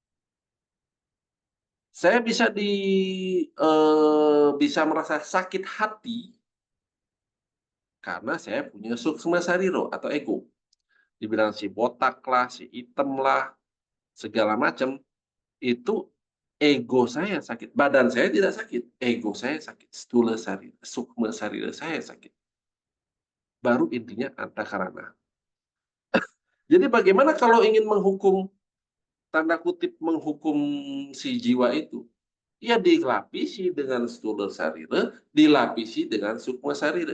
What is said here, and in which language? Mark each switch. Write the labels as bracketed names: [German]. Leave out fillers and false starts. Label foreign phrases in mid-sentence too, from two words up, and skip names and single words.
[Indonesian] Saya bisa merasa sakit hati karena saya punya [Sanskrit] suksma sariro [Indonesian] atau ego. Dibilang si botak lah, si hitam lah, segala macam. Itu ego saya sakit. Badan saya tidak sakit. Ego saya sakit. [Sanskrit] Stula sarira, sukma sarira saya sakit. [Indonesian] Baru intinya antakarana. Jadi bagaimana kalau ingin menghukum, tanda kutip menghukum si jiwa itu? Ya dilapisi dengan [Sanskrit] stula sarira, [Indonesian] dilapisi dengan [Sanskrit] sukma sarira.